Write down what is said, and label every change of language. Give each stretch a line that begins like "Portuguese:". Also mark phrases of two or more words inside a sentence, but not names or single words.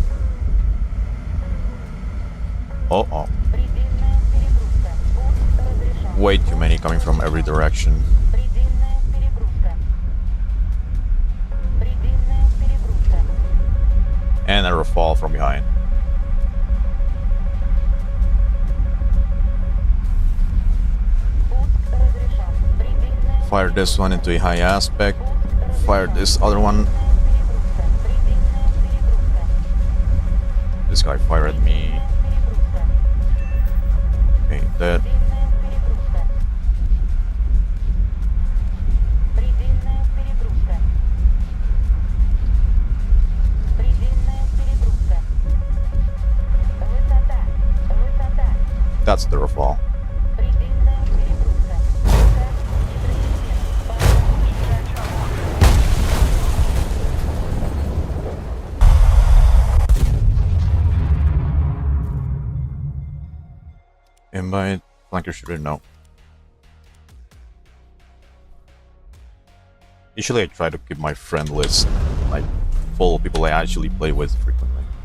Russian: Uh-oh. Предельная перегрузка. Пуск разрешен.
English: Way too many coming from every direction.
Russian: Предельная перегрузка. Предельная перегрузка.
English: And a Rafale from behind.
Russian: Пуск разрешен. Предельная
English: Fire this one into a high aspect. Fire this other one.
Russian: перегрузка. Предельная перегрузка.
English: This guy fired at me.
Russian: Перегрузка.
English: Okay, dead.
Russian: Предельная перегрузка. Предельная перегрузка. Высота. Высота.
English: That's the Rafale.
Russian: Предельная перегрузка.
English: Invite flanker shooter, no. Usually I try to keep my friend list like full of people I actually play with frequently.